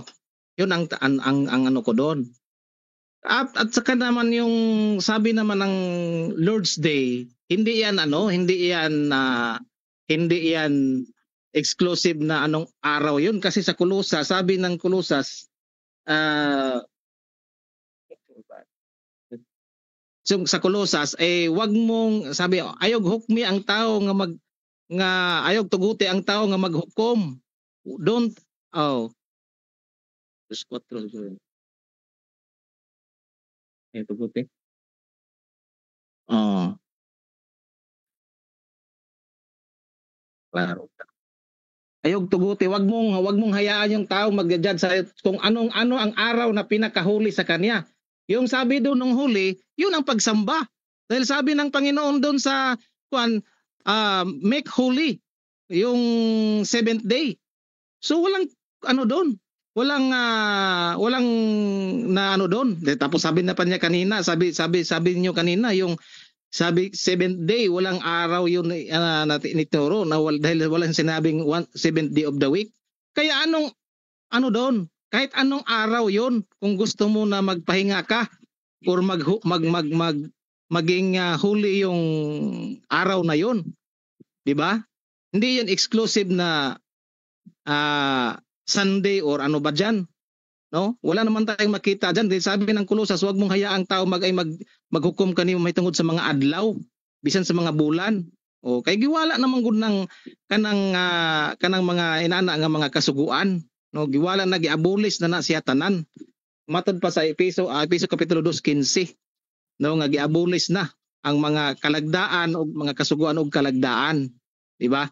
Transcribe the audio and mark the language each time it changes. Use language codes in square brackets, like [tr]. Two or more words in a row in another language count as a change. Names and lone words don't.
[tl] Yun ang ano ko doon. At saka naman yung sabi naman ng Lord's Day, hindi yan exclusive na anong araw yun kasi sa Kolosas, sabi ng Kolosas sa Kolosas wag mong sabi [ceb] ayog hukmi ang tao nga ayog tuguti ang tao nga maghukom. [en] Don't Verse 4. [ceb] Tuguti. Klaro. Ayog tuguti, [tl] wag mong hayaan yung tao mag-judge sa kung ano ang araw na pinakahuli sa kanya. Yung sabi doon ng huli, yun ang pagsamba. Dahil sabi ng Panginoon doon sa [en] make holy [tl] yung 7th day. So walang doon. Walang na doon. Tapos sabi na pa niya kanina, sabi niyo kanina yung sabi 7th day, walang araw yun natin ituro dahil walang sinabing [en] 7th day of the week. [tl] Kaya anong doon? Kahit anong araw yun, kung gusto mo na magpahinga ka or maging huli yung araw na yun. 'Di ba? Hindi yun exclusive na Sunday or ano ba diyan. No? Wala naman tayong makita diyan. Sabi ng Kolosas, huwag mong hayaang tao maghukom [ceb] kanimo may tungod sa mga adlaw, bisan sa mga bulan. O kay giwala naman gud ng kanang mga inana nga mga kasuguan. No, giwala na giabolis na siya tanan. Matod pa sa Efeso kapitulo 2:15. No, nga giabolis na ang mga kalagdaan o mga kasuguan og kalagdaan, di ba?